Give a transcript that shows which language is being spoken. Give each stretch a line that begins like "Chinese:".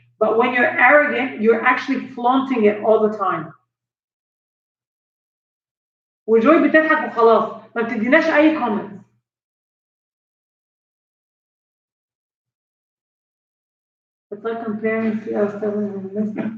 English: But when you're arrogant, you're actually flaunting it all the time.
Arabic: وجوي بتضحك وخلاص ما بتديناش اي comments.
English: It's like comparing CS7 and this.